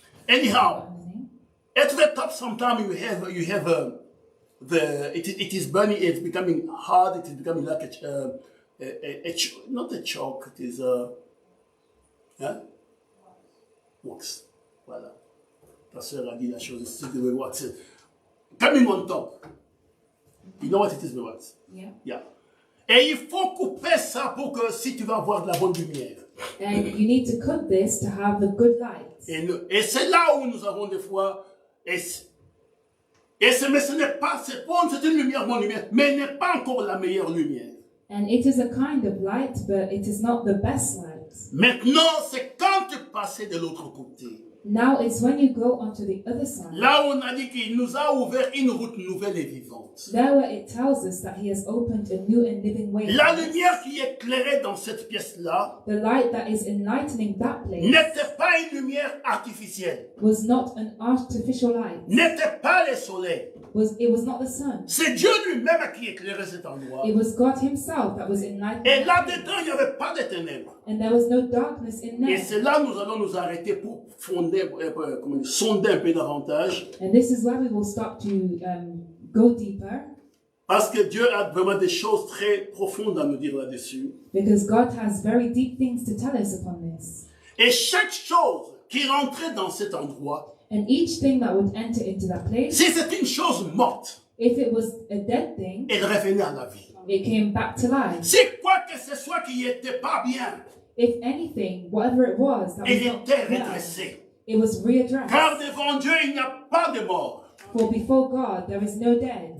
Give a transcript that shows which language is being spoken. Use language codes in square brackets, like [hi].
[en] Anyhow, at the top sometimes you have it is burning, it's becoming hard, it is becoming like not a chalk, it is wax. [fr] Voilà. Ta sœur a dit la chose, c'est the wax. [en] Coming on top. You know what it is, the wax? yeah. Yeah. [fr] Et il faut couper ça pour que si tu vas avoir de la bonne lumière. [en] And you need to cut this to have the good light. [fr] Et c'est là où nous avons des fois, mais ce n'est pas, c'est une lumière, bonne lumière, mais elle n'est pas encore la meilleure lumière. [en] And it is a kind of light, but it is not the best light. [fr] Maintenant, c'est quand tu passes de l'autre côté. [en] Now it's when you go onto the other side. [fr] Là où on a dit qu'il nous a ouvert une route nouvelle et vivante. [en] There where it tells us that he has opened a new and living way. [fr] La lumière qui éclairait dans cette pièce-là [en] The light that is enlightening that place [fr] n'était pas une lumière artificielle, [en] was not an artificial light. [fr] n'était pas le soleil. [en] It was not the sun. [fr] C'est Dieu lui-même qui éclairait cet endroit. [en] It was God himself that was enlightening. [fr] Et là-dedans, il n'y avait pas de ténèbres. [en] And there was no darkness in [fr] Et [en] there. [fr] c'est là que nous allons nous arrêter pour sonder un peu davantage. [en] And this is where we will start to go deeper, [fr] Parce que Dieu a vraiment des choses très profondes à nous dire là-dessus. [en] because God has very deep things to tell us upon this. [fr] Et chaque chose qui rentrait dans cet endroit, [en] And each thing that would enter into that place, [fr] si c'est une chose morte, [en] if it was a dead thing, [fr] elle revenait à la vie. [en] it came back to life. [fr] Si quoi que ce soit qui n'était pas bien, [en] If anything, whatever it was, that was [fr] elle [en] not [fr] était [en] well, [fr] redressée. [en] it was readdressed. [fr] Car devant Dieu, il n'y a pas de mort. [en] For before God, there is no death.